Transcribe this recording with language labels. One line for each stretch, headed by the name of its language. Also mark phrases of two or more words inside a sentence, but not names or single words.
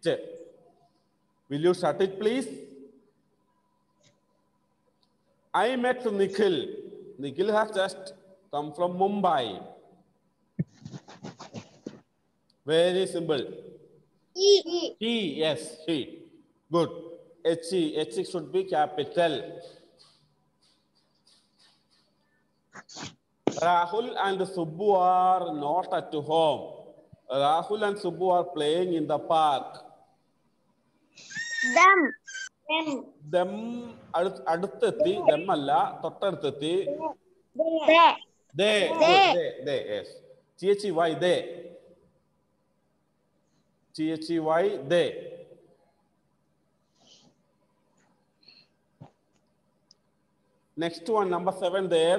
English: Will you shut it, please? I met Nikhil. Nikhil has just come from Mumbai. Very simple. He. Yes, he. Good. H-E. H-E should be capital. Rahul and Subbu are not at home. Rahul and Subbu are playing in the park.
Malayalam: Them അടുത്തെത്തി. them അല്ല, തൊട്ടടുത്തെത്തി.
English: They. Yes. T-H-E-Y, they. T-H-E-Y, they. Next one, number 7 there.